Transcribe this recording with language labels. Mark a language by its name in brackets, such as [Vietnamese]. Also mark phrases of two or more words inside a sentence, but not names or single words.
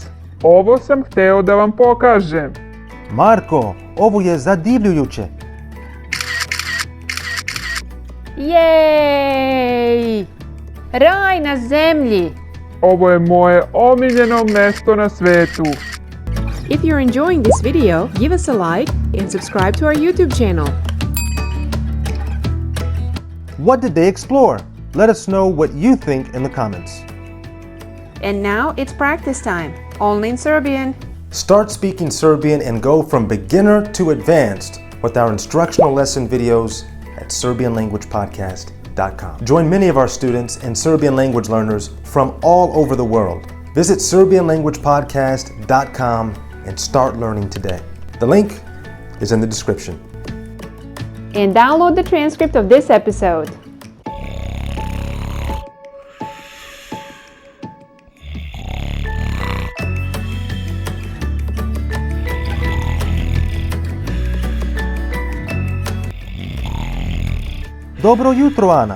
[Serbian] Ovo sam hteo da vam pokažem. Marko, ovo je zadivljujuće. Jej! Raj na zemlji! Ovo je moje omiljeno mesto na svetu. [English] If you're enjoying this video, give us a like and subscribe to our YouTube channel. What did they explore? Let us know what you think in the comments. And now it's practice time, only in Serbian. Start speaking Serbian and go from beginner to advanced with our instructional lesson videos at SerbianLanguagePodcast.com. Join many of our students and Serbian language learners from all over the world. Visit SerbianLanguagePodcast.com and start learning today. The link is in the description. And download the transcript of this episode. [Serbian] Dobro jutro, Ana.